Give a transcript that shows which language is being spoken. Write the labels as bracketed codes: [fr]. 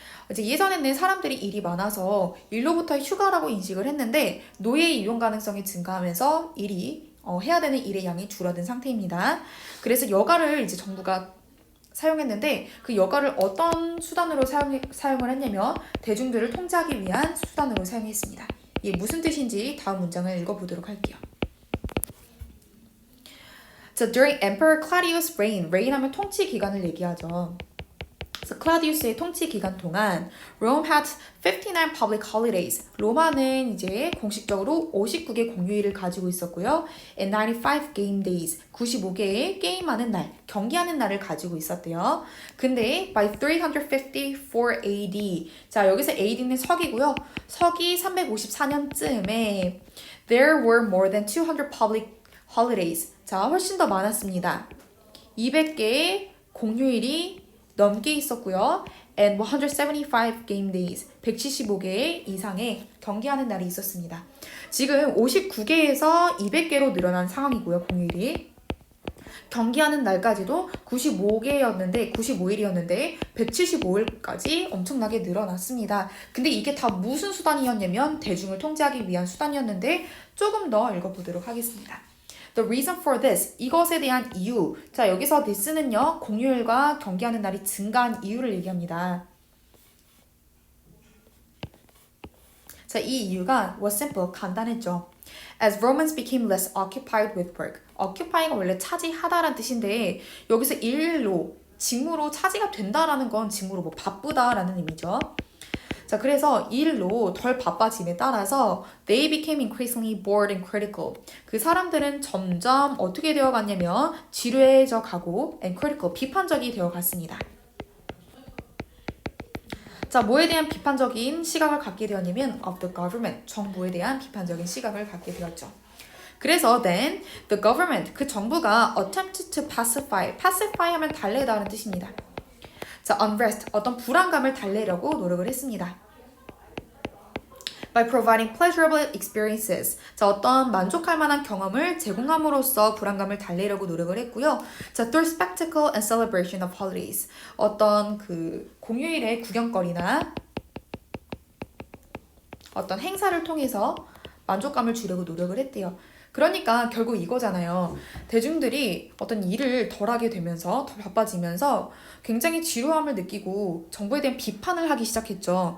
[ko] 이제 예전에는 사람들이 일이 많아서 일로부터 휴가라고 인식을 했는데 노예의 이용 가능성이 증가하면서 해야 되는 일의 양이 줄어든 상태입니다. 그래서 여가를 이제 정부가 사용했는데 그 여가를 어떤 수단으로 사용을 했냐면 대중들을 통제하기 위한 수단으로 사용했습니다. 이게 무슨 뜻인지 다음 문장을 읽어보도록 할게요. [en] So during Emperor Claudius' reign [ko] 하면 통치 기간을 얘기하죠. 그래서 클라디우스의 통치 기간 동안 [en] Rome had 59 public holidays. [ko] 로마는 이제 공식적으로 59개 공휴일을 가지고 있었고요. [en] And 95 game days. [ko] 95개의 게임하는 날, 경기하는 날을 가지고 있었대요. 근데 [en] by 354 AD. [ko] 자, 여기서 AD는 서기고요. 서기 354년쯤에 [en] there were more than 200 public holidays. [ko] 자, 훨씬 더 많았습니다. 200개의 공휴일이 넘게 있었고요. [en] And 175 game days, [ko] 175개 이상의 경기하는 날이 있었습니다. 지금 59개에서 200개로 늘어난 상황이고요, 공휴일이. 경기하는 날까지도 95일이었는데 175일까지 엄청나게 늘어났습니다. 근데 이게 다 무슨 수단이었냐면 대중을 통제하기 위한 수단이었는데 조금 더 읽어보도록 하겠습니다. [en] The reason for this, [ko] 이것에 대한 이유. 자, 여기서 this는요, 공휴일과 경기하는 날이 증가한 이유를 얘기합니다. 자, 이 이유가 [en] was simple, [ko] 간단했죠. [en] As Romans became less occupied with work. [ko] occupy가 원래 차지하다라는 뜻인데 여기서 일로, 직무로 차지가 된다라는 건 직무로 뭐 바쁘다라는 의미죠. 자, 그래서 일로 덜 바빠짐에 따라서 [en] they became increasingly bored and critical. [ko] 그 사람들은 점점 어떻게 되어갔냐면 지루해져 가고 [en] and critical, [ko] 비판적이 되어갔습니다. 자, 뭐에 대한 비판적인 시각을 갖게 되었냐면 [en] of the government, [ko] 정부에 대한 비판적인 시각을 갖게 되었죠. 그래서 [en] then the government, [ko] 그 정부가 [en] attempted to pacify [ko] 하면 달래다라는 뜻입니다. 자, unrest, 어떤 불안감을 달래려고 노력을 했습니다. [en] By providing pleasurable experiences. [ko] 자, 어떤 만족할 만한 경험을 제공함으로써 불안감을 달래려고 노력을 했고요. 자, [en] through spectacle and celebration of holidays. [ko] 어떤 그 공휴일의 구경거리나 어떤 행사를 통해서 만족감을 주려고 노력을 했대요. 그러니까 결국 이거잖아요. 대중들이 어떤 일을 덜 하게 되면서 더 바빠지면서 굉장히 지루함을 느끼고 정부에 대한 비판을 하기 시작했죠.